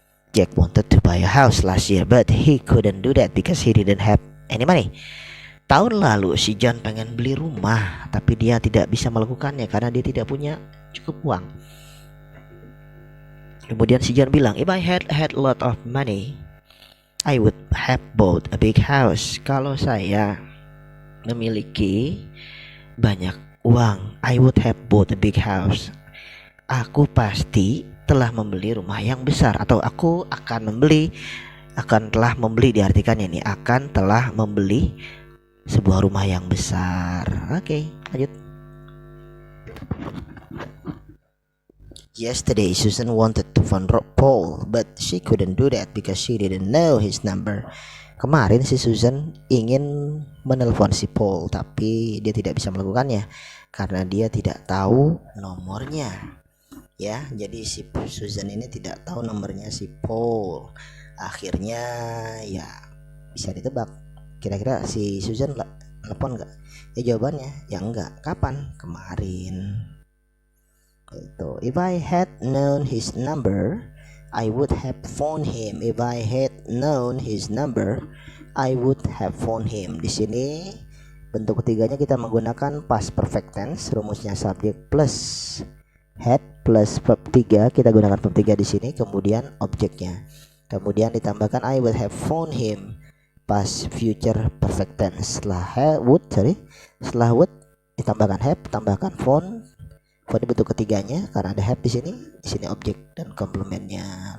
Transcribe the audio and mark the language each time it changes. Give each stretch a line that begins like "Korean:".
English: Jack wanted to buy a house last year, but he couldn't do that because he didn't have any money.
Indonesian: Tahun lalu si John pengen beli rumah, tapi dia tidak bisa melakukannya karena dia tidak punya cukup uang. Kemudian si John bilang,
English: if I had a lot of money, I would have bought a big house.
Indonesian: Kalau saya memiliki banyak uang,
English: I would have bought a big house.
Indonesian: Aku pasti telah membeli rumah yang besar, atau aku akan telah membeli diartikannya ini akan telah membeli sebuah rumah yang besar. Oke, lanjut.
English: Yesterday, Susan wanted to phone Paul, but she couldn't do that because she didn't know his number.
Indonesian: Kemarin si Susan ingin menelpon si Paul, tapi dia tidak bisa melakukannya karena dia tidak tahu nomornya. Ya, jadi si Susan ini tidak tahu nomornya si Paul. Akhirnya ya bisa ditebak. Kira-kira si Susan telepon nggak? Ya jawabannya ya enggak. Kapan? Kemarin. Itu.
English: If I had known his number, I would have phoned him. If I had known his number, I would have phoned him.
Indonesian: Di sini bentuk ketiganya kita menggunakan past perfect tense, rumusnya subject plus had plus verb 3, kita gunakan verb 3 di sini, kemudian objeknya. Kemudian ditambahkan I would have phoned him, past future perfect tense. Setelah would ditambahkan have, tambahkan phone. Phone bentuk ketiganya karena ada have di sini objek dan komplementnya.